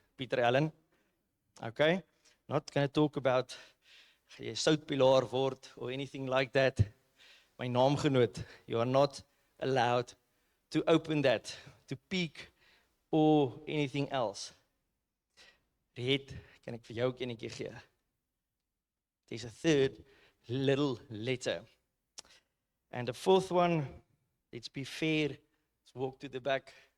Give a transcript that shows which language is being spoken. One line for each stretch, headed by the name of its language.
English: Peter Allen, okay? Not going to talk about soutpilaar word or anything like that. My naamgenoot, you are not allowed to open that, to peek or anything else.
Afrikaans: Red, kan ek vir jou ook enetjie gee?
English: There's a third little letter. And the fourth one, let's be fair, let's walk to the back.